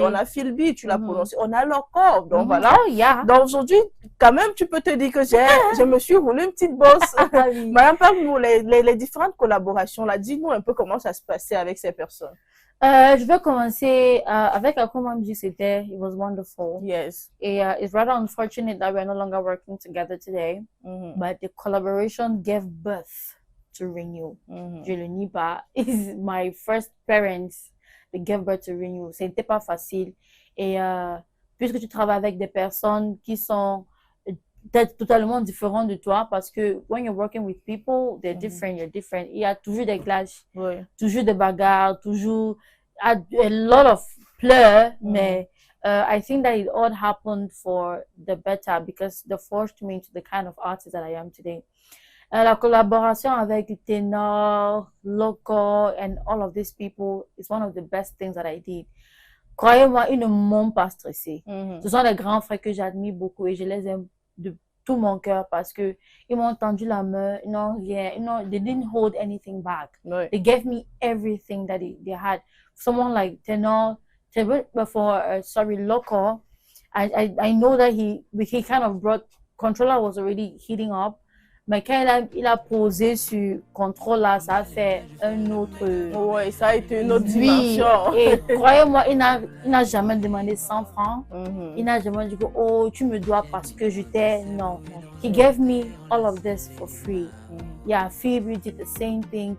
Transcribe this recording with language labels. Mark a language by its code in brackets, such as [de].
[fr] on a Philby, tu l'as prononcé, on a Locor. Donc voilà. [en] Oh, yeah. [fr] Donc aujourd'hui, quand même, tu peux te dire que je me suis roulé une petite bosse. Ah oui. Madame, parle-nous les différentes collaborations là. Dis-nous un peu comment ça se passait avec ces personnes. Je vais commencer avec Akuma Music, c'était [en] It Was Wonderful. Yes. Et it's rather unfortunate that we're no longer working together today. But the collaboration gave birth to Renew. [fr] Je le nie pas. [en] It's my first parents that gave birth to Renew. [fr] C'était pas facile. Et puisque tu travailles avec des personnes qui sont peut-être totalement différentes de toi, parce que [en] when you're working with people, they're different, you're different. [fr] Il y a toujours des clashs, toujours des bagarres, toujours [en] a lot of [fr] pleurs, mais [en] I think that it all happened for the better because they forced me into the kind of artist that I am today. [fr] La collaboration avec [en] Tenor, Loco, and all of these people is one of the best things that I did. [fr] Croyez-moi, ils ne m'ont pas stressé. Ce sont des grands frères que j'admire beaucoup et je les aime de tout mon cœur parce que ils m'ont tendu la main, ils n'ont rien, [en] they didn't hold anything back. They gave me everything that they had. Someone like Tenor, Loco, I know that he kind of brought, Controller was already heating up. [fr] Mais quand il a posé sur contrôle là, ça a fait un autre... Oui, ça a été une autre dimension. Et croyez-moi, il n'a jamais demandé 100 francs. Il n'a jamais dit que, oh, tu me dois parce que je t'ai... Non. [en] He gave me all of this for free. Yeah, Phoebe did the same thing.